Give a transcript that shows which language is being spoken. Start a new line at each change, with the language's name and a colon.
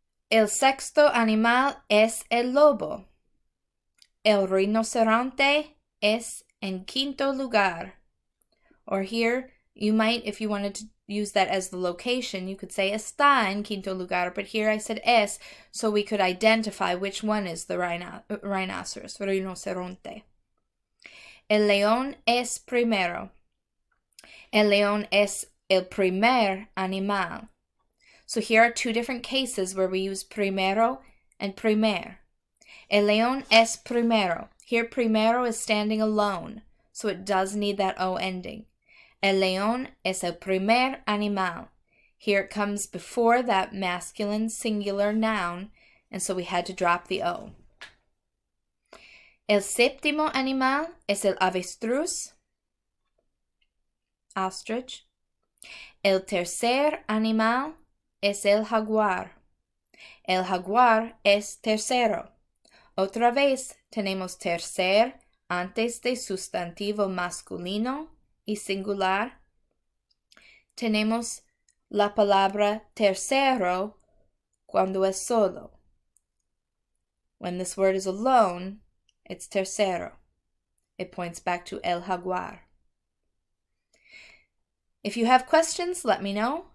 Spanish: El sexto animal es el lobo. El rinoceronte es en quinto lugar.
English: Or here, you might, if you wanted to use that as the location, you could say
Spanish: está en quinto lugar,
English: but here I said es, so we could identify which one is the rhinoceros, rinoceronte.
Spanish: El león es primero. El león es el primer animal.
English: So here are two different cases where we use primero and primer.
Spanish: El león es primero.
English: Here primero is standing alone, so it does need that O ending.
Spanish: El león es el primer animal.
English: Here it comes before that masculine singular noun, and so we had to drop the O.
Spanish: El séptimo animal es el avestruz, ostrich. El tercer animal es el jaguar. El jaguar es tercero. Otra vez tenemos tercer antes de sustantivo masculino y singular. Tenemos la palabra tercero cuando es solo.
English: When this word is alone, it's tercero. It points back to
Spanish: el jaguar.
English: If you have questions, let me know.